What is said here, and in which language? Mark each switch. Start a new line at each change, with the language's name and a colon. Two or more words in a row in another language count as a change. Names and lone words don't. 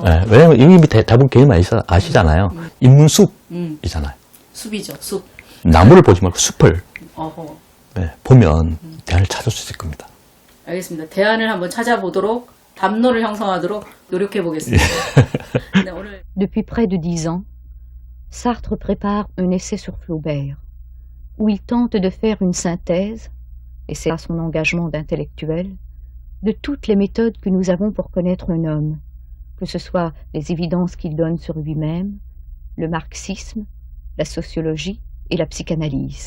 Korean: 예, 왜냐면 이미 대부분 개인 많이 아시잖아요. 인문숲이잖아요. 숲이죠. 숲. 나무를 보지 말고 숲을 어허. 보면 대안을 찾을 수 있을 겁니다. 알겠습니다. 대안을 한번 찾아보도록 담론을 형성하도록 노력해 보겠습니다. 네, 오늘
French: Depuis près de 10 ans, Sartre prépare un essai sur Flaubert, où il tente de faire une synthèse, et c'est à son engagement d'intellectuel, de toutes les méthodes que nous avons pour connaître un homme, que ce soit les évidences qu'il donne sur lui-même, le marxisme, la sociologie et la psychanalyse.